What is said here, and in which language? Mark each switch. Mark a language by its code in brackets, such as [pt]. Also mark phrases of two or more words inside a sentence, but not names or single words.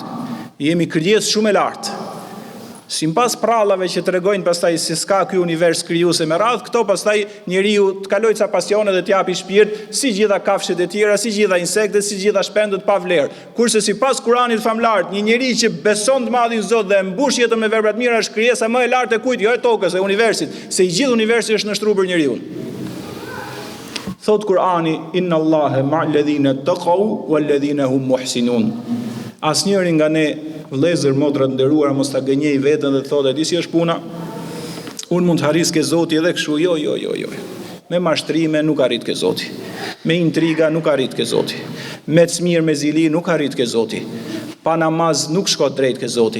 [sq] Jemi krijesë shumë e lartë. Sipas prallave që tregojnë pastaj se s'ka ky univers krijuese me radhë, këto pastaj njeriu të kalojë ca pasione dhe të japi shpirt, si gjitha kafshët e tjera, si gjitha insektet, si gjitha shpendët pa vlerë. Kurse sipas Kuranit famlart, një njeri që beson të madhin Zot dhe mbush jetën me vepra të mira është krijesa më e lartë e kujt, jo e tokës, e universit, se i gjithë universi është nështruar për njeriu. Thot Kurani, [ar] إن الله مع الذين اتقوا والذين هم محسنون. [sq] Asnjëri nga ne, vëllezër, motra të nderuara, mos ta gënjej veten dhe thotë, di si është puna? Unë mund të harris ke Zoti edhe kështu, jo. Me mashtrime nuk arrit ke Zoti. Me intriga nuk arrit ke Zoti. Me çmir me zili nuk arrit ke Zoti. Pa namaz nuk shkon drejt ke Zoti.